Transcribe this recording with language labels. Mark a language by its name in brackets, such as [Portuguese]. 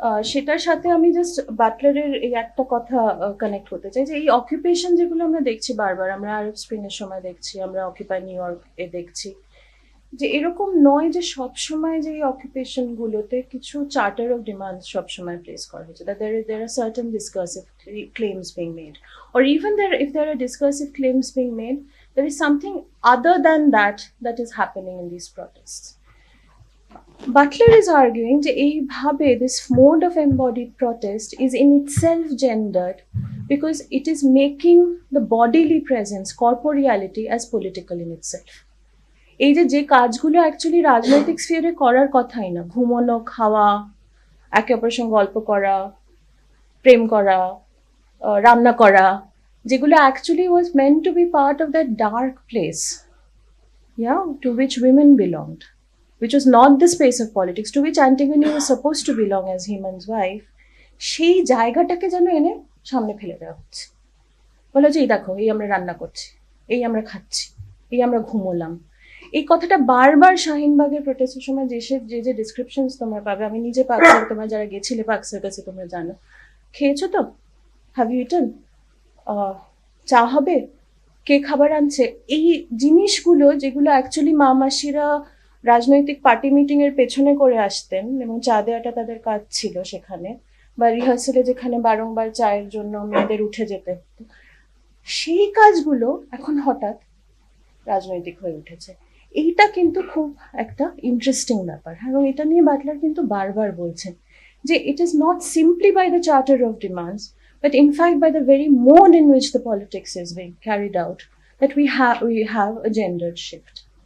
[Bangla] সেটার সাথে আমি জাস্ট বাটলারের এই একটা কথা কানেক্ট করতে চাই, যে এই অকুপেশন যেগুলো আমরা দেখছি বারবার, আমরা আরব স্প্রিং এর সময় দেখছি, আমরা অকুপাই নিউ ইয়র্ক এ দেখছি, যে এরকম নয় যে সবসময় যে এই অকুপেশন গুলোতে কিছু চার্টার অফ ডিমান্ড সবসময় প্লেস করা হচ্ছে, [English] that there are certain discursive claims being made, or even if there are discursive claims being made, there is something other than that is happening in these protests. Butler is arguing that this mode of embodied protest is in itself gendered because it is making the bodily presence, corporeality, as political in itself. [Bangla] এই যে কাজগুলো actually রাজনৈতিক স্ফিয়ারে করার কথাই না, ঘুমানো, খাওয়া, একে অপরের সঙ্গে গল্প করা, প্রেম করা, রান্না করা, যেগুলো actually [English] was meant to be part of that dark place, to which women belonged, which was not the space of politics, to which Antigone was supposed to belong as Haemon's wife. [Bangla] সেই জায়গাটাকে যেন এনে সামনে ফেলে দেওয়া হচ্ছে, বলা যে এই দেখো, এই আমরা রান্না করছি, এই আমরা খাচ্ছি, এই আমরা ঘুমোলাম। এই কথাটা বারবার শাহিনবাগের প্রোটেস্টের সময় যে ডিসক্রিপশনস তোমরা পাবে, আমি নিজে পাকসার, তোমরা যারা গেছিলে পাকসার কাছে তোমরা জানো, খেয়েছো তো, [English] have you eaten, [Bangla] চা হবে, কে খাবার আনছে, এই জিনিসগুলো যেগুলো অ্যাকচুয়ালি মা মাসিরা রাজনৈতিক পার্টি মিটিং এর পেছনে করে আসতেন এবং চা দেওয়াটা তাদের কাজ ছিল সেখানে, বা রিহার্সালে যেখানে বারংবার চায়ের জন্য মেয়েদের উঠে যেতে হতো, সেই কাজগুলো এখন হঠাৎ রাজনৈতিক হয়ে উঠেছে। এইটা কিন্তু খুব একটা ইন্টারেস্টিং ব্যাপার, এবং এটা নিয়ে বাটলার কিন্তু বারবার বলছেন যে [English] it is not simply by the charter of demands, but in fact by the very mode in which the politics is being carried out, that we have a gendered shift.